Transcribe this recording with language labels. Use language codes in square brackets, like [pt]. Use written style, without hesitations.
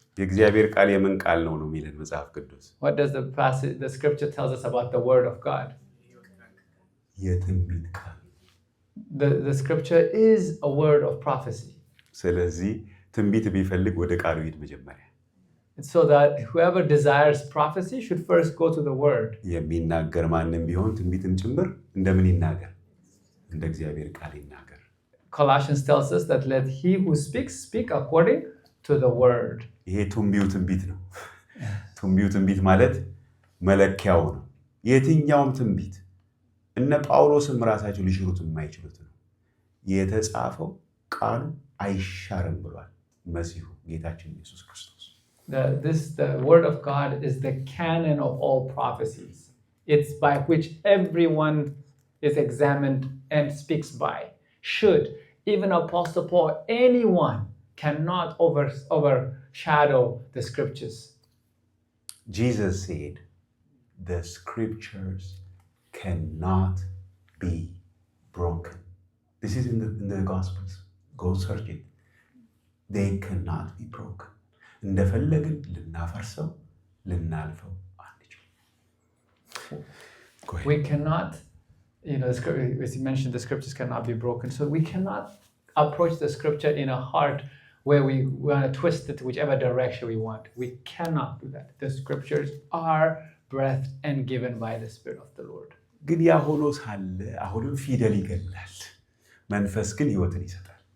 [am] የእግዚአብሔር ቃል የምን ቃል ነው የሚለን መጽሐፍ ቅዱስ? [en] What does the scripture tells us about the word of God? [am] የትንቢት ቃል። [en] The scripture is a word of prophecy. [am] ስለዚህ ትንቢት ቢፈልግ ወደ ቃሉ ይሄድ መጀመሪያ። [en] So that whoever desires prophecy should first go to the word. [am] የሚናገር ማንም ቢሆን ትንቢትን ጭምር እንደምን ይናገር? እንደ እግዚአብሔር ቃል ይናገር። [en] Colossians tells us that let he who speaks speak according to the word. [am] ይሄ ቱንቢው ትንቢት ነው። ቱንቢው ትንቢት ማለት መለኪያው ነው። የትኛውም ትንቢት እነ ጳውሎስም ራሳቸው ሊሽሩት የማይችሉት ነው። የተጻፈው ቃሉ አይሻርም ብሏል መሲሁ ጌታችን ኢየሱስ ክርስቶስ። [en] The word of God is the canon of all prophecies. It's by which everyone is examined and speaks by. Should even Apostle Paul, anyone cannot overshadow the scriptures. Jesus said, the scriptures cannot be broken. This is in the Gospels. Go search it. They cannot be broken. [am] እንደፈለግን ልናፈርሰው ልናልፈው አንችልም። [en] We cannot, as you mentioned, the scriptures cannot be broken. So we cannot approach the scripture in a heart where we want to twist it whichever direction we want. We cannot do that. The scriptures are breathed and given by the Spirit of the Lord. [am] ግን ያ ሆኖ ሳለ አሁንም ፊደል ይገድላል፣ መንፈስ ግን ሕይወትን ይሰጣል።